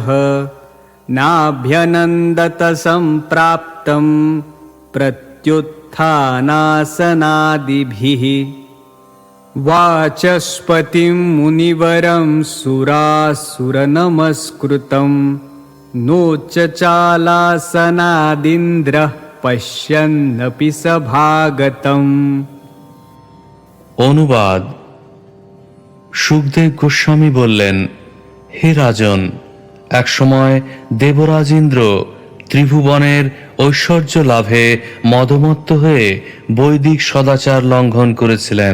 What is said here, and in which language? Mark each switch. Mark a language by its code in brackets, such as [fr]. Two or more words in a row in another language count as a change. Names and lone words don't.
[sa] नाभ्यनन्दत सम्प्राप्तं प्रत्युत्थानासनादिभिः वाचस्पतिं मुनिवरं सुरासुरनमस्कृतं नोच्चालासनादिन्द्रः पश्यन्नपि सभागतम्। [bn] অনুবাদ। সুখদেব গোস্বামী বললেন, হে রাজন, একসময় দেবরাজ ইন্দ্র ত্রিভুবনের ঐশ্বর্য লাভে মদমত্ত হয়ে বৈদিক সদাচার লঙ্ঘন করেছিলেন।